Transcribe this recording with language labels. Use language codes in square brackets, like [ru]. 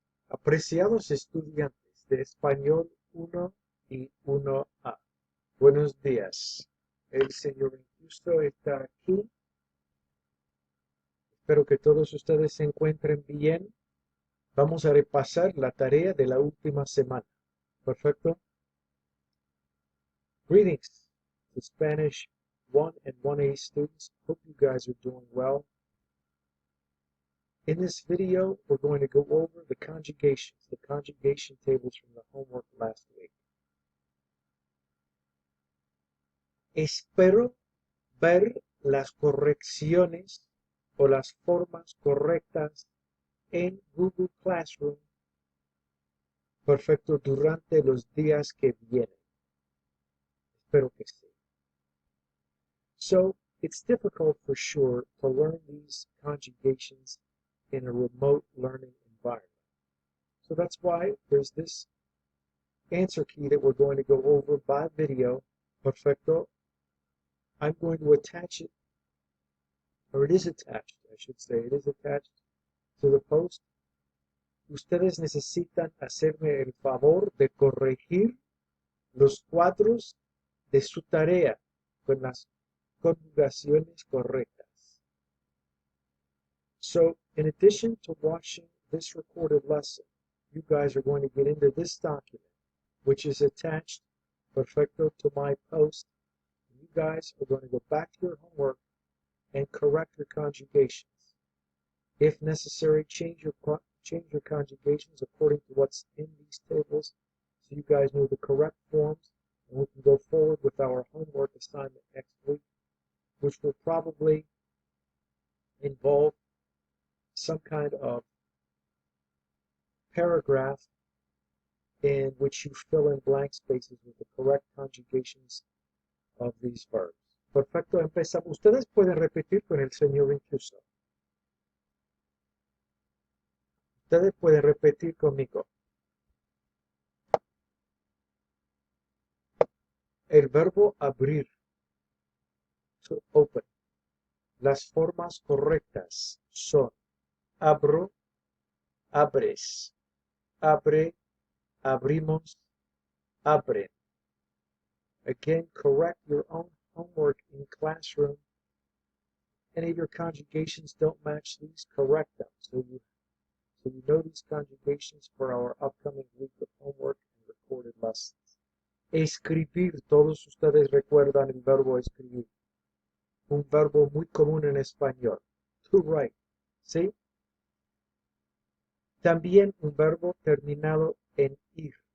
[es] Apreciados estudiantes de Español 1 y 1A, buenos días. El señor Injusto está aquí. Espero que todos ustedes se encuentren bien. Vamos a repasar la tarea de la última semana. Perfecto. [en] Greetings to Spanish 1 and 1A students. Hope you guys are doing well. In this video, we're going to go over the conjugations, the conjugation tables from the homework last week. [es] Espero ver las correcciones o las formas correctas en Google Classroom. Perfecto, durante los días que vienen. Espero que sí. [en] So, it's difficult for sure to learn these conjugations in a remote learning environment. So that's why there's this answer key that we're going to go over by video. Perfecto. I'm going to attach it, or it is attached, I should say. It is attached to the post. [es] Ustedes necesitan hacerme el favor de corregir los cuadros de su tarea con las conjugaciones correctas. [en] So, in addition to watching this recorded lesson, you guys are going to get into this document, which is attached, perfecto, to my post. You guys are going to go back to your homework and correct your conjugations. If necessary, change your conjugations according to what's in these tables, so you guys know the correct forms, and we can go forward with our homework assignment next week, which will probably involve some kind of paragraph in which you fill in blank spaces with the correct conjugations of these verbs. [es] Perfecto, empezamos. Ustedes pueden repetir con el señor Injusto. Ustedes pueden repetir conmigo. El verbo abrir, [en] to open. [es] Las formas correctas son abro, abres, abre, abrimos, abren. [en] Again, correct your own homework in classroom. Any of your conjugations don't match these, correct them. So you know these conjugations for our upcoming week of homework and recorded lessons. [es] Escribir, todos ustedes recuerdan el verbo escribir. Un verbo muy común en español. [en] To write, [es] ¿sí? También un verbo terminado en ir.